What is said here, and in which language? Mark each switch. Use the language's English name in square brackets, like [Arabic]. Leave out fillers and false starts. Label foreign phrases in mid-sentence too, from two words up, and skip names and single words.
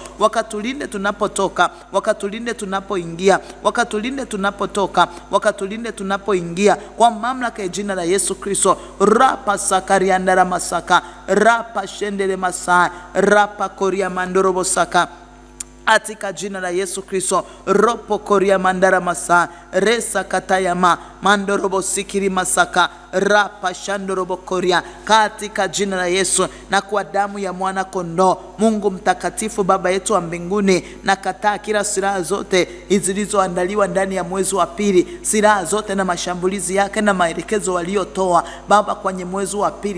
[Swahili] Wakatulinde tunapotoka, wakatulinde tunapoingia, wakatulinde tunapotoka, wakatulinde tunapoingia kwa mamlaka ya jina la Yesu Kristo. Rapa sakaria ndara masaka rapa shendele masai rapa koria mandorobo saka, katika jina la Yesu Kristo. Ropo koria mandara masa resa katayama mandorobo sikiri masaka rapa shandorobo koria, katika jina la Yesu na kwa damu ya mwana kondoo. Mungu mtakatifu, Baba yetu wa mbinguni, na kataa kila silaha zote zilizoandaliwa ndani ya mwezi wa pili, silaha zote na mashambulizi yake na maelekezo waliotoa Baba kwenye mwezi wa pili.